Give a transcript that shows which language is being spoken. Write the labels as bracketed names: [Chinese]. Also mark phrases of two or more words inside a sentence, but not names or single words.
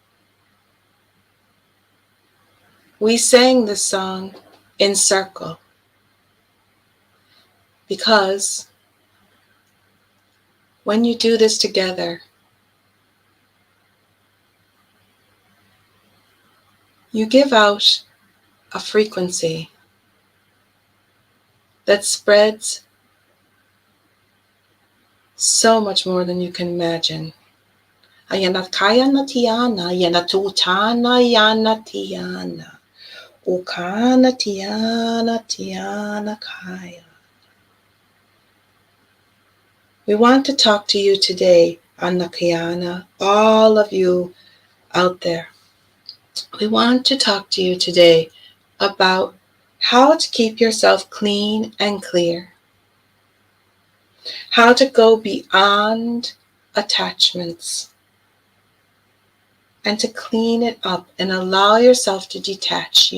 [English] We sang this song in circle because when you do this together, you give out a frequency that spreads so much more than you can imagine. Ayanakaya natiana, yanatutana yana tiana. Ukana tiana tiana kaya. We want to talk to you today, Anakayana, all of you out there. We want to talk to you today about how to keep yourself clean and clear, how to go beyond attachments, and to clean it up and allow yourself to detach.